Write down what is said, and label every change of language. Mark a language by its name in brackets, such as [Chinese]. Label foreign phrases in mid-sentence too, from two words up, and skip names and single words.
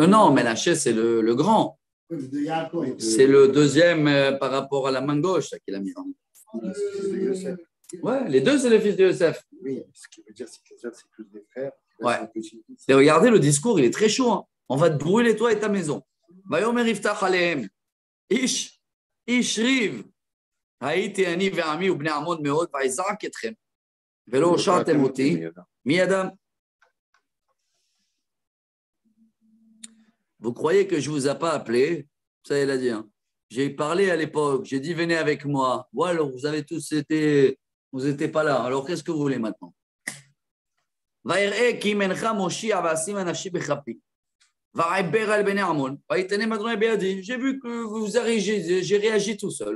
[French] Non, Ménaché, c'est le grand. C'est le deuxième par rapport à la main gauche qu'il a mis en. Ouais, les deux, c'est le fils de Yosef. Oui, ce qui veut dire c'est que Yosef, c'est plus des frères. Ouais. Et regardez, le discours, il est très chaud. Hein. On va te brûler, toi et ta maison. [Hebrew] ויאמר יפתח אליהם איש ריב. הייתי אני ועמי ובני עמון מאד ואזעק אתכם. ולא הושעתם אותי מידם. [French] Vous croyez que je ne vous ai pas appelé? Ça, il a dit. Hein. J'ai parlé à l'époque. J'ai dit, venez avec moi. Ouais, alors vous avez tous été... Vous n'étiez pas là. Alors, qu'est-ce que vous voulez maintenant? J'ai vu que vous avez j'ai réagi tout seul.